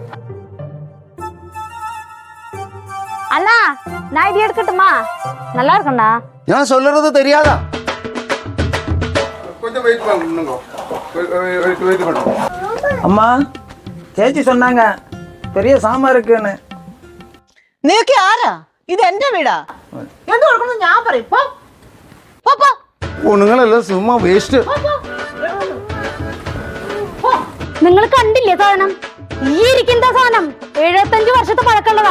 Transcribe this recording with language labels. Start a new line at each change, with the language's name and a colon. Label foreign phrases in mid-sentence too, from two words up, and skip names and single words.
Tamil: அண்ணா நான் இது எடுக்கட்டுமா? நல்லா இருக்குண்ணா. நான் சொல்றது தெரியாதா? கொஞ்சம் வெயிட் பண்ணுங்க. வெயிட் பண்ணுங்க. அம்மா ചേച്ചി சொன்னாங்க பெரிய சாமான் இருக்குன்னு.
Malayalam: നീക്ക് ആരാ? ഇത് എന്റെ വീടാ. എന്ത് കൊടുക്കണം ഞാൻ പറയും. പോ പോ പോ. പൊണ്ണുങ്ങളെല്ലാം സുമ്മാ വേസ്റ്റ്. നിങ്ങൾ കണ്ടില്ലേ സാധനം? ഈ ഇരിക്കുന്ന സാധനം 75 വർഷത്തെ പഴക്കമുള്ളതാ.